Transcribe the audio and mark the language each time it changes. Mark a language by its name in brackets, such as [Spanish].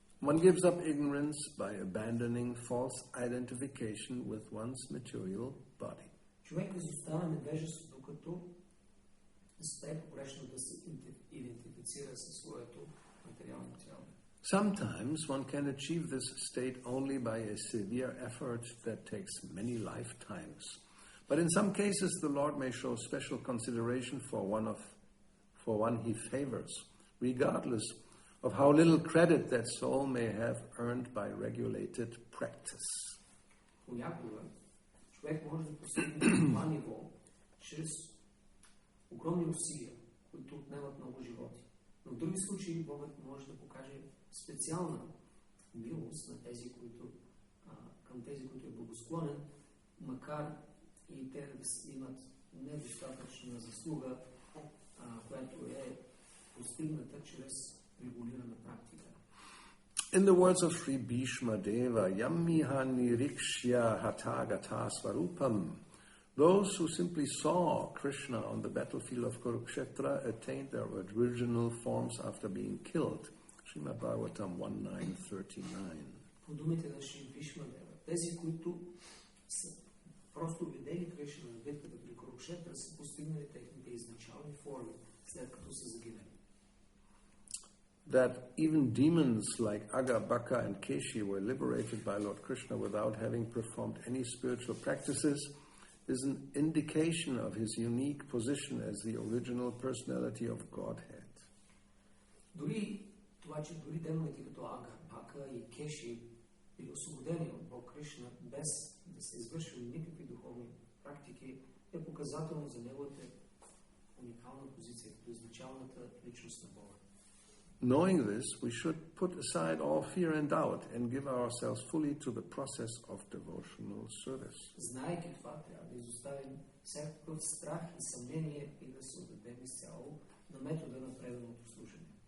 [English] One gives up ignorance by abandoning false identification with one's material body. [Bulgarian] Човек изостава невежество, докато успее погрешно да се идентифицира със своето материално тяло. [English] Sometimes one can achieve this state only by a severe effort that takes many lifetimes. But in some cases, the Lord may show special consideration for one he favors, regardless of how little credit that soul may have earned by regulated practice. [Bulgarian] Понякога човек може да постигне това ниво чрез огромни усилия, които отнемат много животи. Но в други случаи Богът може да покаже специална милост на тези, към тези, които е благосклонен, макар и те да имат недостатъчна заслуга, която е постигната чрез регулирана практика. [English] In the words of Sri Bhishma Deva, [Sanskrit] Yammiha nirikshya hatagata svarupam, [English] those who simply saw Krishna on the battlefield of Kurukshetra attained their original forms after being killed. Srimad Bhagavatam 1.9.39. [Bulgarian] По думите на Шри Бхишма Дева, тези, които са просто видели Кришна на битката при Курукшетра, са постигнали техните изначални форми, след като са загинали. [English] That even demons like Aga, Baka and Keshi were liberated by Lord Krishna without having performed any spiritual practices is an indication of his unique position as the original personality of Godhead. [Bulgarian] Дори това, че дори демоните като Ага, Бака и Кеши били освободени от Бог Кришна без да се извършвали никакви духовни практики, е показателно за неговата уникална позиция като изначалната личност на Бога. [English] Knowing this, we should put aside all fear and doubt and give ourselves fully to the process of devotional service. [Bulgarian] Знаейки това, трябва да изоставим всякакъв страх и съмнение и да се отдадем изцяло на метода на преданото служение.